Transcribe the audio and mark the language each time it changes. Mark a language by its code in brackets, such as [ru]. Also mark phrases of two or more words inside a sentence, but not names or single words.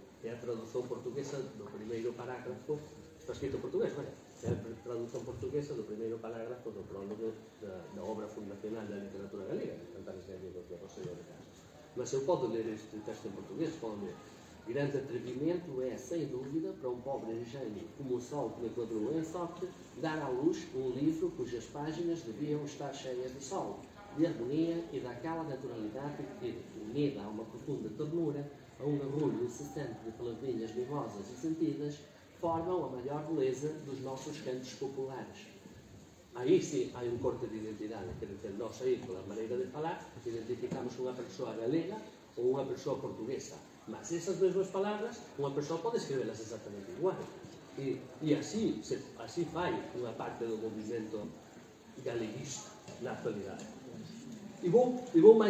[gl] É a tradución portuguesa do primeiro parágrafo. Está escrito en portugués, vaya. É a tradución portuguesa do primeiro parágrafo do prólogo da obra fundacional da literatura galega, Cantares Gallegos de Rosselló de Castro. Mas eu podo ler este texto en portugués, podo ler: [pt] grande atrevimento é, sem dúvida, para um pobre engenho como o sol que me quadrou em sorte, dar à luz um livro cujas páginas deviam estar cheias de sol, de harmonia e daquela naturalidade que, unida a uma profunda ternura, a um arrulho incessante de palavrinhas mimosas e sentidas, formam a maior beleza dos nossos cantos populares. Aí sim há um corte de identidade, quer dizer, nós aí, pela maneira de falar, [gl] identificamos unha persoa galega ou unha persoa portuguesa. Mas esas mesmas palabras, unha persoa pode escrevelas exactamente igual. E así fai unha parte do movimento galeguista na actualidade. E vou máis...